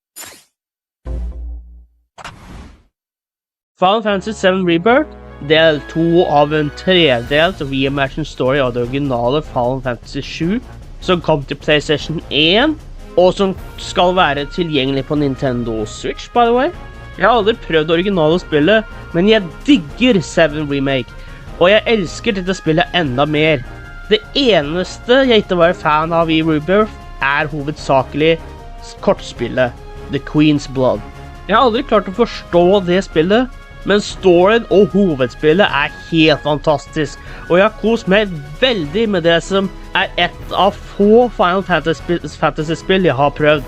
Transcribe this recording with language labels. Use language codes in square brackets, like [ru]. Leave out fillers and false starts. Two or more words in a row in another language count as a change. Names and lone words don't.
[no] Final Fantasy VII Rebirth, del 2 av en tredelt [en] reimagined story [no] av det originale Final Fantasy 7, som kom til PlayStation 1, og som skal være tilgjengelig på Nintendo Switch, [en] by the way. [no] Jeg har aldri prøvd det originale spillet, men jeg digger 7 Remake, og jeg elsker dette spillet enda mer. Det eneste jeg ikke var fan av i Rebirth er hovedsakelig kortspillet, The Queen's Blood. Jeg har aldri klart å forstå det spillet, men storyen og hovedspillet er helt fantastisk, og jeg har kost meg veldig med det som er et av få Final Fantasy-spill jeg har prøvd.